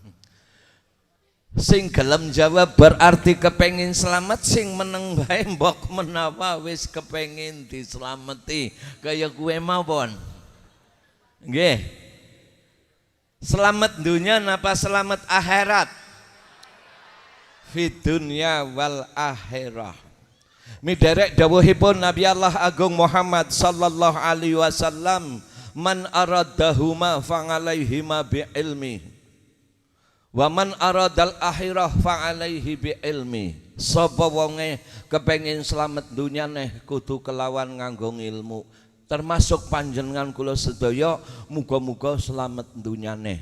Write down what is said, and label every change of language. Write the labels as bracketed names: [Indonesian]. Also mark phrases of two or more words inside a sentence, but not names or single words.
[Javanese] Sing gelem jawab berarti kepengin selamat, sing meneng bae mbok menawa wis kepengin dislameti kaya kuwe mawon. Nggih. Selamat dunia napa selamat akhirat? [Arabic] في الدنيا والآخرة. [Javanese] Miderek dawuhipun Nabi Allah Agung [Arabic] محمد صلى الله عليه وسلم، من أرادهما فعليهما بالعلم ومن أراد الآخرة فعليه بالعلم. [Javanese] Sapa wonge kepengin slamet dunyane kudu kelawan nganggo ilmu. Termasuk panjenengan kula sedaya muga-muga slamet dunyane.